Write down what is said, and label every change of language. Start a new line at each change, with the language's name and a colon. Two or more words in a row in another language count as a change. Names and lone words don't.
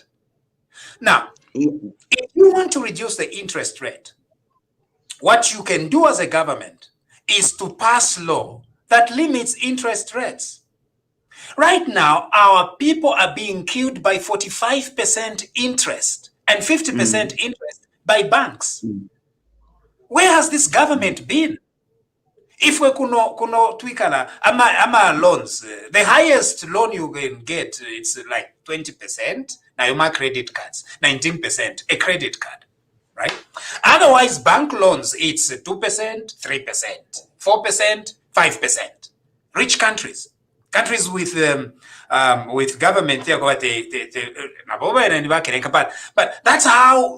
English: Now, if you want to reduce the interest rate, what you can do as a government is to pass law that limits interest rates. Right now, our people are being killed by 45% interest and 50% interest by banks. Where has this government been? If we
Bemba: kuno twikala ama
English: loans, the highest loan you can get, it's like 20%. Now you mark credit cards, 19% a credit card, right? Otherwise, bank loans, it's 2%, 3%, 4%, 5%. Rich countries with government, but that's how.